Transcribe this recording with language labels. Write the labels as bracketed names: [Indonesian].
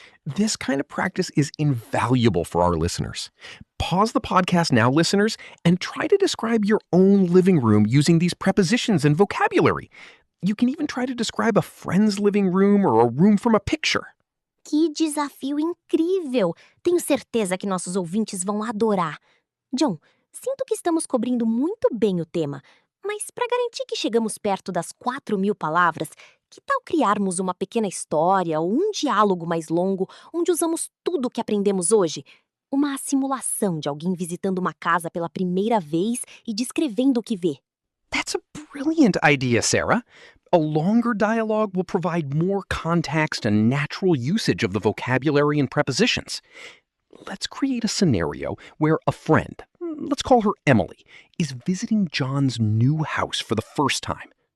[English] This kind of practice is invaluable for our listeners. Pause the podcast now, listeners, and try to describe your own living room using these prepositions and vocabulary. You can even try to describe a friend's living room or a room from a picture. [Portuguese] Que desafio incrível! Tenho certeza que nossos ouvintes vão adorar. John, sinto que estamos cobrindo muito bem o tema, mas para garantir que chegamos perto das 4.000 palavras, que tal criarmos uma pequena história ou um diálogo mais longo onde usamos tudo o que aprendemos hoje? Uma simulação de alguém visitando uma casa pela primeira vez e descrevendo o que vê. [English] That's a brilliant idea, Sarah. A longer dialogue will provide more context and natural usage of the vocabulary and prepositions. Let's create a scenario where a friend, let's call her Emily, is visiting John's new house for the first time.